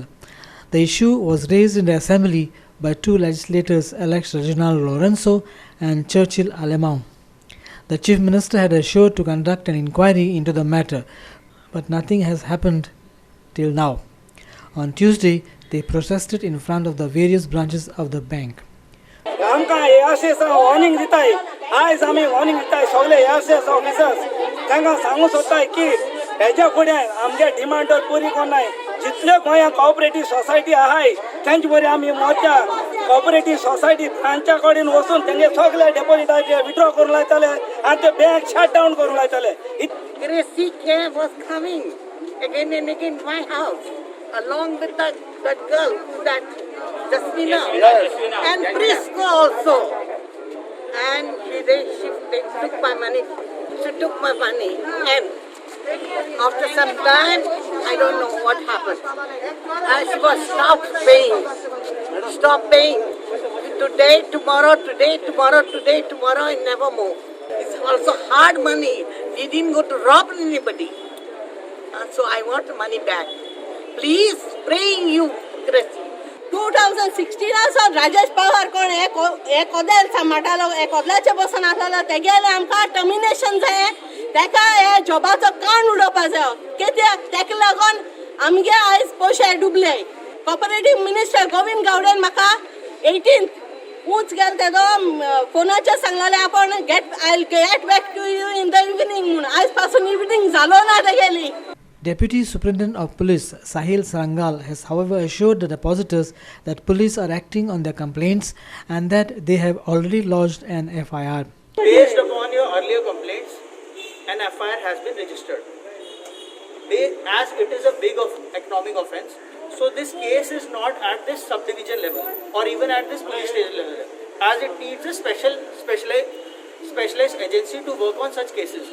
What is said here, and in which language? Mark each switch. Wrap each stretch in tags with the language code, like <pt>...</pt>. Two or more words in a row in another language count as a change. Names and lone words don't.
<en>The issue was raised in the Assembly by 2 legislators, Alex Reginald Lorenzo and Churchill Alemão. The Chief Minister had assured to conduct an inquiry into the matter, but nothing has happened till now. On Tuesday, They protested in front of the various branches of the bank.</en> <kok>आमकां एआरसीएस वॉर्निंग दिताय आयज आमी वॉर्निंग दिताय सगळे एआरसीएस ऑफिसर्स तांकां सांगू सोदताय की हेच्या फुडें आमगे डिमांड पुरी कोन्नाय जितले गोंया कोऑपरेटीव सोसायटी आहाय तेंचे बरें आमी मोर्चा कोऑपरेटीव सोसायटी ब्रांचा कडेन वचून तेंगे सगळे डेपोजिटाचे विथड्रॉ करून लायताले आनी ते बँक</kok> <en>shut down</en> <kok>करून लायताले.</kok> <en>Gracie K was coming again and again my house, along with that girl, that Jasmina, and Prisco also. And they took my money. She took my money, and after some time, I don't know what happened. She was stopped paying. Today, tomorrow, and never more. It's also hard money. We didn't go to rob anybody. So I want the money back. Please, praying you, Gracie.</en> <kok>2016 सावन राजेश पवार कोण हे कोदेल सांबाळटालो हे कोदलाचे बसून आसलेलो तेगेले आमकां टर्मिनेशन जाय तेका हे जॉबाचो कान उडोवपा जायो कित्याक तेका लागून आमगे आयज पयशे डुबले. कोऑपरेटीव मिनिस्टर गोविंद गावडेन म्हाका 18th ऊंच गेल तेजो फोनाचेर सांगलेले आपण</kok> <en>I will get back to you in the evening</en> <kok>म्हणून आयज पासून इवनिंग जालो ना तेगेली.</kok> <en>Deputy Superintendent of Police Sahil Sarangal has however assured the depositors that police are acting on their complaints and that they have already lodged an FIR. Based upon your earlier complaints, an FIR has been registered. As it is a big economic offence, so this case is not at this subdivision level or even at this police station level, as it needs a specialized agency to work on such cases.</en>